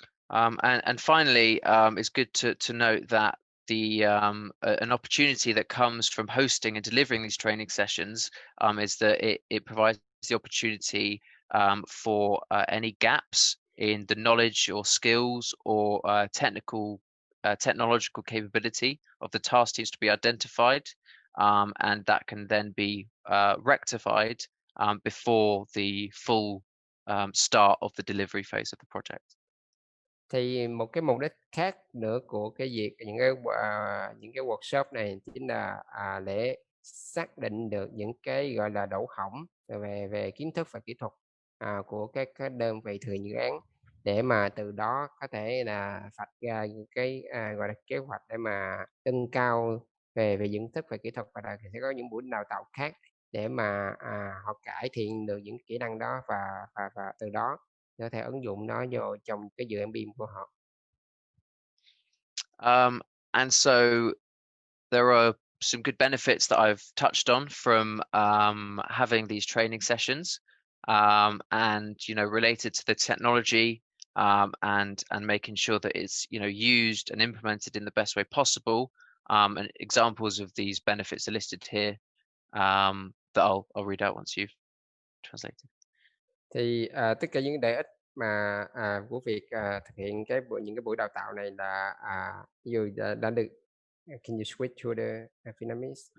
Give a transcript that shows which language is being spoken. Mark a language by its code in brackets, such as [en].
[en] And finally, it's good to note that an opportunity that comes from hosting and delivering these training sessions is that it provides the opportunity for any gaps in the knowledge or skills or technological capability of the task teams to be identified, and that can then be rectified before the full start of the delivery phase of the project. [vi] Thì một cái mục đích khác nữa của cái việc những cái workshop này chính là để xác định được những cái gọi là lỗ hổng về kiến thức và kỹ thuật của các đơn vị thực hiện dự án, để mà từ đó có thể là vạch ra những cái gọi là kế hoạch để mà nâng cao về kiến thức và kỹ thuật, và sẽ có những buổi đào tạo khác để mà họ cải thiện được những kỹ năng đó và từ đó có thể ứng dụng nó vô trong cái dự án BIM của họ. [en] And so there are some good benefits that I've touched on from having these training sessions, and related to the technology, and making sure that it's used and implemented in the best way possible. And examples of these benefits are listed here, that I'll read out once you've translated. [vi] Thì tất cả những lợi ích mà của việc thực hiện những cái buổi đào tạo này là ví dụ đã được. [en] Can you switch to the Vietnamese?